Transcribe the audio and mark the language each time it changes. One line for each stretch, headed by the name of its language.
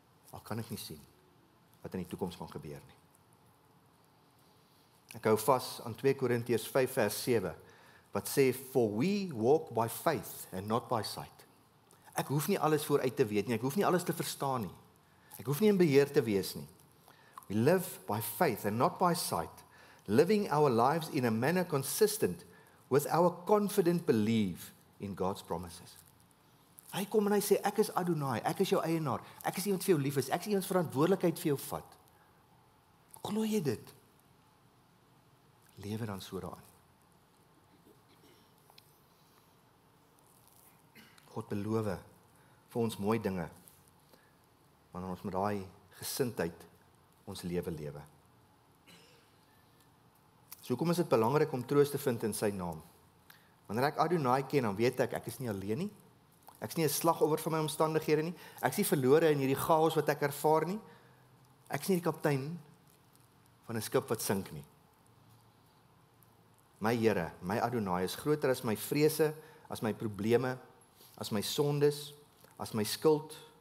Afrikaans: Al kan ek nie sien wat in die toekoms gaan gebeur nie. Ek hou vas aan 2 Korintiërs 5 vers 7, wat sê,
English: for we walk by faith and not by sight.
Afrikaans: Ek hoef nie alles vooruit te weet nie, ek hoef nie alles te verstaan nie. Ek hoef nie in beheer te wees nie.
English: We live by faith and not by sight, living our lives in a manner consistent with our confident belief in God's promises.
Afrikaans: Hy kom en hy sê, ek is Adonai, ek is jou eienaar, ek is iemand vir jou lief is, ek is iemand verantwoordelikheid vir jou vat. Glo jy dit? Lewe dan so daarin. God beloof vir ons mooi dinge, wanneer ons met daai gesindheid ons lewe. So hoekom is dit belangrik om troos te vind in sy naam? Wanneer ek Adonai ken, dan weet ek is nie alleen nie. Ek's nie 'n slagoffer van my omstandighede nie. Ek's nie verlore in hierdie chaos wat ek ervaar nie. Ek's nie die kaptein van 'n skip wat sink nie. My Here, my Adonai is groter as my vrese, as my probleme, as my sondes, as my skuld.